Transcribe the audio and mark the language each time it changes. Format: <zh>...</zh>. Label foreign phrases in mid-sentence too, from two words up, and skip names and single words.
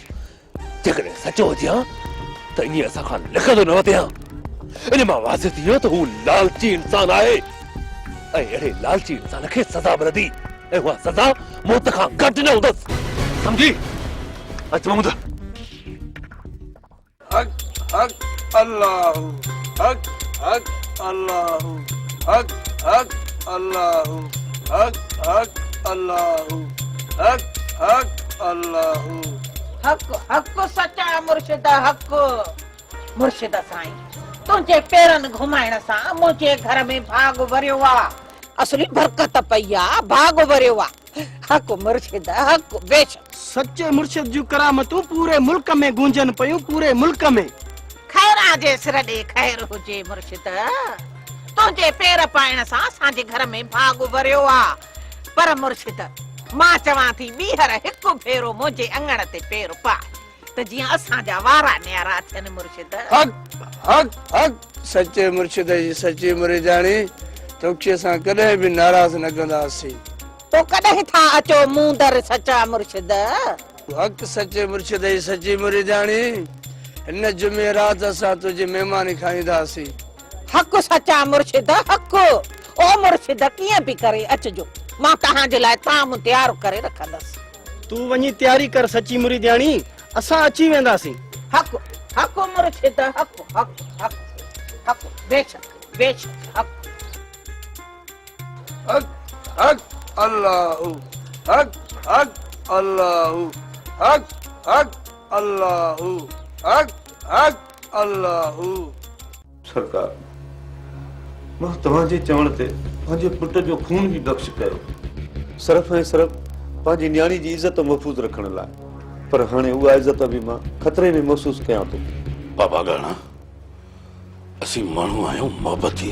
<sd>जेकॾहिं सचो हुजे त इन असां खां लिखंदो न वधे। इन मां वाज़िह थी वियो त हू लालची इंसान आहे ऐं अहिड़े लालची इंसान खे सज़ा मिलंदी ऐं उहा सज़ा मौत खां घटि न हूंदसि। सम्झी? अच महमूद। हक हक अल्लाह, हक हक अल्लाह, हक हक अल्लाह, हक हक अल्लाह, हक हक अल्लाह। हक हक सच्चा मुर्शिद हक। मुर्शिद साईं, तुंहिंजे पेरनि घुमाइण सां मुंहिंजे घर में भाग भरियो आहे। असली बरकत पई आहे, भाग भरियो आहे। हक मुर्शिद हक। बेशक सच्चे मुर्शिद जूं करामतूं पूरे मुल्क में गूंजन पयूं, पूरे मुल्क में। खैरा जे सिर ॾे खैर हुजे मुर्शिद। तुंहिंजे पेर पाइण सां असांजे घर में भाग भरियो आहे। पर मुर्शिद, मां चवां थी ॿीहर हिकु भेरो मुंहिंजे अङण ते पेर पाए त जीअं असांजा वारा न्यारा थियनि। मुर्शिद हक हक हक। सच्चे मुर्शिद जी सच्ची मुरीदाणी, तोखे असां कॾहिं बि नाराज़ न कंदासीं। तो कॾहिं था अचो मूं दर सच्चा मुर्शिद। हक सच्चे मुर्शिद जी सच्ची मुरीदाणी, हिन जुमे राति असां तुंहिंजी महिमानी खाईंदासीं। हक सच्चा मुर्शिद हक। ओ मुर्शिद, कीअं बि करे अचजो, मां तव्हांजे लाइ ताम तयार करे रखंदसि। तूं वञी तयारी कर सची मुरीदाणी, असां अची वेंदासीं। हक हक मुर्शिद हक हक हक हक। बेशक बेशक हक। हक हक अल्लाह, हक हक अल्लाह, हक हक अल्लाह, हक हक अल्लाह। सरकार, मां तव्हांजे चवण ते पंहिंजे पुट जो खून बि बख़्श कयो, सिर्फ़ ऐं सिर्फ़ पंहिंजी न्याणी जी इज़त महफ़ूज़ रखण लाइ। पर हाणे उहा इज़त बि मां ख़तरे में महसूस कयां थो। बाबा गाणा, असीं माण्हू आहियूं मोहबती।</sd>